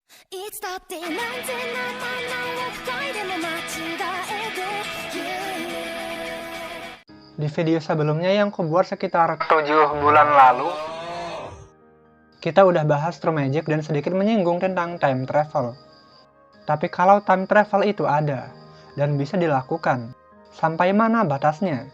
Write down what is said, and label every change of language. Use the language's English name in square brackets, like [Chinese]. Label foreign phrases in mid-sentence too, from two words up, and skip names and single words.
[Japanese] いつだって何千何万何億回でも間違えて [Indonesian] Di video sebelumnya yang kubuat sekitar 7 bulan lalu, kita udah bahas True Magic dan sedikit menyinggung tentang [English] time travel. [Indonesian] Tapi kalau [English] time travel [Indonesian] itu ada dan bisa dilakukan, sampai mana batasnya?